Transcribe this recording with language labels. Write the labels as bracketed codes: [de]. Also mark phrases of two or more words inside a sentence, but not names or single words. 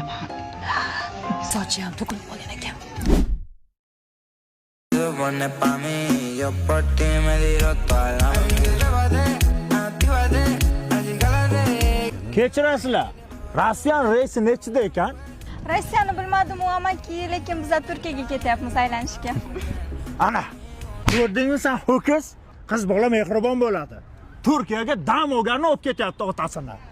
[uz] Sochi ham to'kilib qolgan ekan. [es] Pone pa mí, yo por ti me tiro toda la vida. [uz] Kechirasizlar. Rossiyan reysi nechida ekan? Rossiyani bilmadim amaki, lekin biz Turkiyaga ketyapmiz aylanishga. Ana, ko'rdingmi sen ho'kiz? Qiz bola mehribon bo'ladi. Turkiyaga dam olganni olib ketyapti otasini.